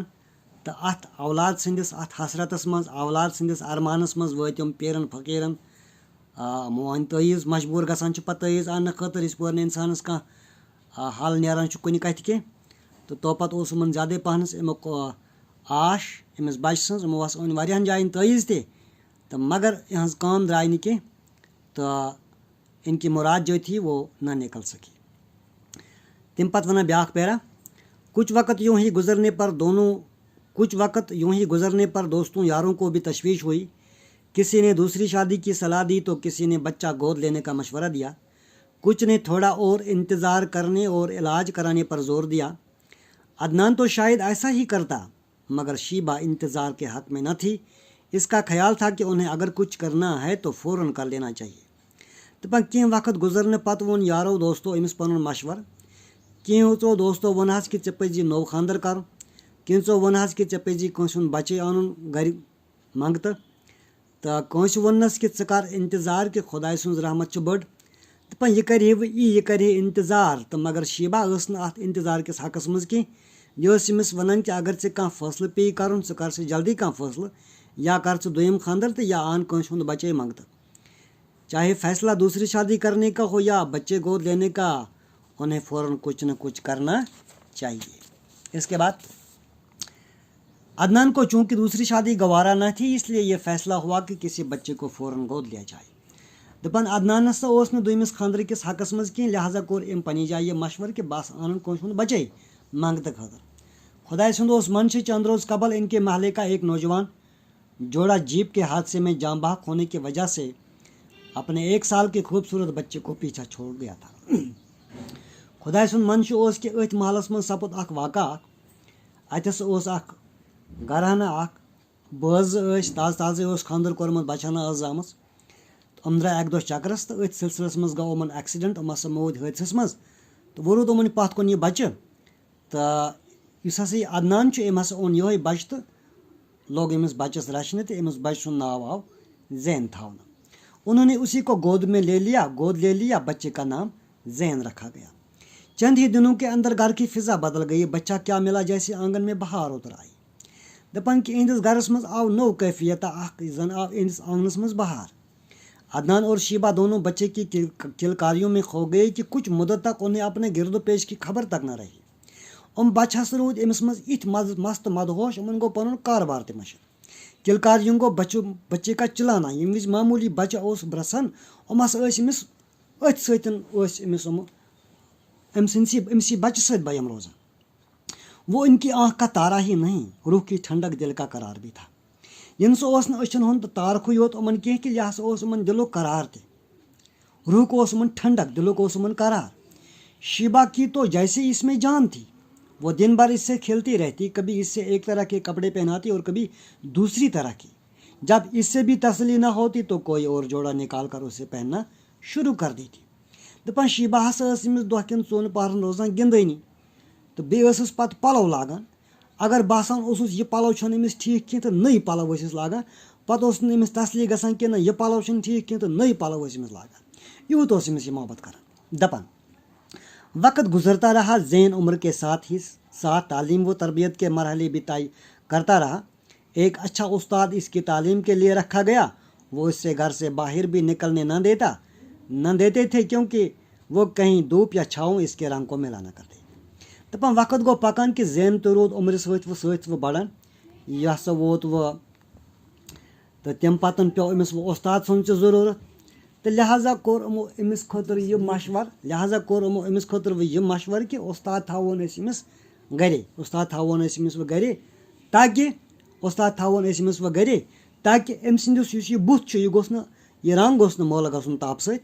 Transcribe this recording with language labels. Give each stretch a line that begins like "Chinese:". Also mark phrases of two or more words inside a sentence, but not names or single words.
Kashmiri: تہٕ اَتھ اولاد سٕنٛدِس اَتھ حسرتس منٛز، اولاد سٕنٛدِس ارمانس منٛز وٲتۍ یِم پیرن فقیٖرن مون تعیٖز، مجبوٗر گژھان چھِ پتہٕ تعیٖز اننہٕ خٲطرٕ، یِژ پور نہٕ اِنسانس کانٛہہ حل نیران چھُ کُنہِ کتھِ کینٛہہ۔ تہٕ توپت اوس یِمن زیادے پہنس امیُک آش أمِس بچہِ سٕنٛز۔ یِمو ہسا أنۍ واریاہن جاین تعیٖز تہِ، تہٕ مگر یِہٕنٛز کٲم درٛاے نہٕ کینٛہہ، تہٕ
Urdu: اِنکی مراد جو تھی وہ نہ نکل سکی۔
Kashmiri: تمہِ پتہٕ ونان بیٛاکھ پیرا،
Urdu: کچھ وقت یوں ہی گزرنے پر دوستوں یاروں کو بھی تشویش ہوئی۔ کسی نے دوسری شادی کی صلاح دی تو کسی نے بچہ گود لینے کا مشورہ دیا، کچھ نے تھوڑا اور انتظار کرنے اور علاج کرانے پر زور دیا۔ عدنان تو شاید ایسا ہی کرتا، مگر شیبہ انتظار کے حق میں نہ تھی۔ اس کا خیال تھا کہ انہیں اگر کچھ کرنا ہے تو فوراً کر لینا چاہیے۔
Kashmiri: دپان کینٛہہ وقت گزرنے پتہٕ ووٚن یارو دوستو أمِس پنُن مشورٕ۔ کینٛژو دوستو ووٚنہس کہ ژےٚ پزی نوٚو خاندر کرُن، کینٛژو ووٚنہس کہ ژےٚ پزی کٲنٛسہِ ہُنٛد بچے انُن گرِ منٛگتہٕ، تہٕ کٲنٛسہِ ووٚننس کہ ژٕ کر انتظار کہ خۄداے سٕنٛز رحمت چھِ بٔڑ۔ دپان یہِ کرِ ہے یہِ کرِ ہے انتظار، تہٕ مگر شیبہ ٲس نہٕ اتھ انتظار کِس حقس منٛز کینٛہہ۔ یہِ ٲس أمِس ونان کہ اگر ژےٚ کانٛہہ فٲصلہٕ پیٚیہِ کرُن ژٕ کر سا جلدی کانٛہہ فٲصلہٕ، یا کر ژٕ دوٚیِم خاندر تہٕ یا ان کٲنٛسہِ ہُنٛد بچے منٛگتہٕ۔
Urdu: چاہے فیصلہ دوسری شادی کرنے کا ہو یا بچے گود لینے کا، انہیں فوراً کچھ نہ کچھ کرنا چاہیے۔ اس کے بعد عدنان کو چونکہ دوسری شادی گوارا نہ تھی، اس لیے یہ فیصلہ ہوا کہ کسی بچے کو فوراً گود لیا جائے۔
Kashmiri: دپان عدنانس سا اوس نہٕ دوٚیمِس خاندر کِس حقس منٛز کینٛہہ، لہٰذا کوٚر أمۍ پننہِ جایہِ یہِ مشورٕ کہ بس انن کٲنٛسہِ ہُنٛد بچے منٛگتہٕ خٲطرٕ۔ خدائے سُنٛد اوس منشا
Urdu: چند روز قبل ان کے محلے کا ایک نوجوان جوڑا جیپ کے حادثے میں جاں بحق ہونے کی وجہ سے اپنے 1 سال کے خوبصورت بچے کو پیچھا چھوڑ گیا تھا۔
Kashmiri: خدائے سُنٛد منشا اوس کہ أتھۍ محلس منٛز سپُد اکھ واقعہ۔ اتھس اوس اکھ گرہنہ اکھ، بٲژ زٕ ٲسۍ، تازٕ اوس خاندر کوٚرمُت، بچہٕ ہنا ٲس زامٕژ۔ یِم درٛاے اکہِ دۄہ چکرس تہٕ أتھۍ سلسلس منٛز گوٚو یِمن ایکسیڈنٹ، یِم ہسا موٗدۍ حٲدثس منٛز، تہٕ وۄنۍ روٗد یِمن پتھ کُن یہِ بچہِ۔ تہٕ یُس ہسا یہِ عدنان چھُ، أمۍ ہسا اوٚن یِہوے بچہِ تہٕ لوگ أمِس بچس رچھنہِ، تہٕ أمِس بچہِ سُنٛد ناو آو زین تھاونہٕ۔
Urdu: انہوں نے اسی کو گود لے لیا، بچے کا نام زین رکھا گیا۔ چند ہی دنوں کے اندر گھر کی فضا بدل گئی، بچہ کیا ملا جیسے آنگن میں بہار اتر آئی۔
Kashmiri: دپان کہ اہندس گھرس منٛز آو نو کیفیت اکھ، زن آو اہندس آنگنس منٛز بہار۔
Urdu: عدنان اور شیبہ دونوں بچے کی کلکاریوں میں کھو گئے کہ کچھ مدت تک انہیں اپنے گرد و پیش کی خبر تک نہ رہی۔
Kashmiri: بچہ ہسا روٗدۍ أمِس منٛز یِتھۍ مست مدہوش، یِمن گوٚو پنُن کاربار تہِ مشِتھ۔
Urdu: کلکاریوں گوٚو بچے کا چلانا،
Kashmiri: ییٚمہِ وِزِ معموٗلی بچہ اوس برسان، ہسا ٲسۍ أمِس أتھۍ سۭتۍ ٲسۍ أمِس أمسی بچہ سۭتۍ بیم روزان۔
Urdu: وہ ان کی آنکھ کا تارا ہی نہیں، روح کی ٹھنڈک دل کا قرار بھی تھا۔
Kashmiri: ین سا اوس نہٕ أچھن ہُنٛد تارکھٕے یوت یِمن کینٛہہ کہ یہِ ہسا اوس یِمن دلُک قرار تہِ، روحُک اوس یِمن ٹھنڈک، دلُک اوس یِمن قرار۔
Urdu: شیبہ کی تو جیسے اس میں جان تھی، وہ دن بھر اس سے کھیلتی رہتی، کبھی اس سے ایک طرح کے کپڑے پہناتی اور کبھی دوسری طرح کی۔ جب اس سے بھی تسلی نہ ہوتی تو کوئی اور جوڑا نکال کر اسے پہننا شروع کر دیتی.
Kashmiri: دپان شیبہ ہسا ٲس أمِس دۄہ کٮ۪ن 4 پہرن روزان گِنٛدٲنی تہٕ بیٚیہِ ٲسٕس پَتہٕ پَلو لاگان. اگر باسان اوسُس یہِ پَلو چھُنہٕ أمِس ٹھیٖک کینٛہہ تہٕ نٔے پَلو ٲسِس لاگان. پَتہٕ اوس نہٕ أمِس تسلی گژھان کہِ نہ یہِ پَلو چھُنہٕ ٹھیٖک کینٛہہ تہٕ نٔے پَلو ٲسۍ أمِس لاگان. یوٗت اوس أمِس یہِ محبت کران.
Urdu: دپان وقت گزرتا رہا، زین عمر کے ساتھ ہی ساتھ تعلیم و تربیت کے مرحلے بھی طے کرتا رہا. ایک اچھا استاد اس کی تعلیم کے لیے رکھا گیا. وہ اس سے گھر سے باہر بھی نکلنے نہ دیتے تھے کیونکہ وہ کہیں دھوپ یا چھاؤں اس کے رنگ کو ملا نہ کرتے.
Kashmiri: دپان وقت گوٚو پکان کہ زین تہِ روٗد عمرِ سۭتۍ بڑان. یہِ ہسا ووت وۄنۍ تہٕ تمہِ پتہٕ پیوٚو أمِس وۄنۍ استاد سُنٛد تہِ ضروٗرت تہٕ لہٰذا کوٚر یِمو أمِس خٲطرٕ یہِ مشور کہ استاد تھاوون أسۍ أمِس گرے تاکہ أمۍ سٕنٛدِس یُس یہِ بُتھ چھُ یہِ رنگ گوٚژھ نہٕ مٲلہٕ گژھُن تاپہٕ سۭتۍ.